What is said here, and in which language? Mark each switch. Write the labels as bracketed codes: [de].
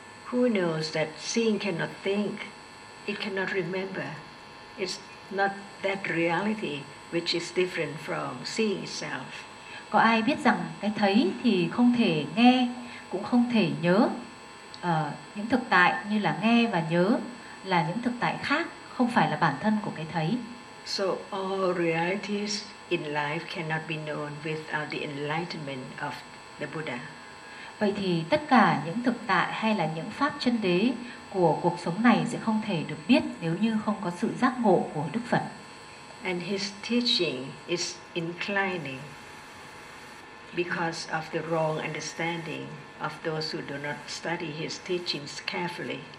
[en] Who knows that seeing cannot think, it cannot remember. It's not that reality which is different from seeing itself. [vi] Có ai biết rằng cái thấy thì không thể nghe, cũng không thể nhớ. Những thực tại như là nghe và nhớ là những thực tại khác, không phải là bản thân của cái thấy. [en] So all realities in life cannot be known without the enlightenment of the Buddha. [vi] Vậy thì tất cả những thực tại hay là những pháp chân đế của cuộc sống này sẽ không thể được biết nếu như không có sự giác ngộ của Đức Phật. [en] And his teaching is inclining because of the wrong understanding of those who do not study his teachings carefully.